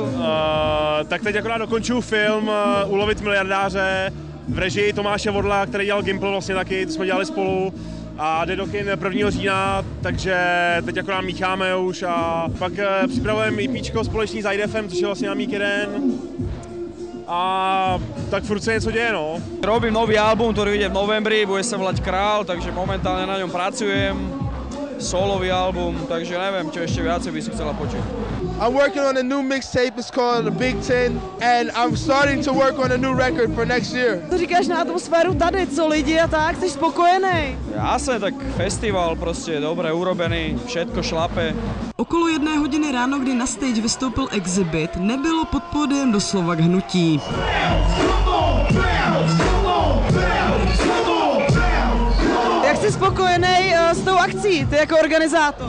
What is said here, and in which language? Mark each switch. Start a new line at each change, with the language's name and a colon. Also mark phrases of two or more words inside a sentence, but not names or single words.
Czech: Tak teď akorát dokončuju film Ulovit miliardáře v režii Tomáše Vodla, který dělal Gimple vlastně taky, to jsme dělali spolu. A jde do kin 1. října, takže teď akorát mícháme už a pak připravujeme EPčko společný s IDFem, což je vlastně na Mík 1. A tak furt se něco děje, no.
Slovak: Robím nový album, ktorý vyjde v novembri, bude sa volať Král, takže momentálne na ňom pracujem. Solový album, takže neviem, čo ešte viacej by si chcela počuť.
English: I'm working on a new mixtape, it's called The Big Ten, and I'm starting to work on a new record for next year.
Czech: Co říkáš na atmosféru tady, co lidi a tak, jsi spokojený?
Slovak: Jasne, tak festival prostě dobre urobený, všetko šlape.
Czech: Okolo 1 hodiny ráno, kdy na stage vystoupil Exhibit, nebylo pod pódiem doslova k hnutí. Jak jsi spokojený s tou akcí, ty jako organizátor?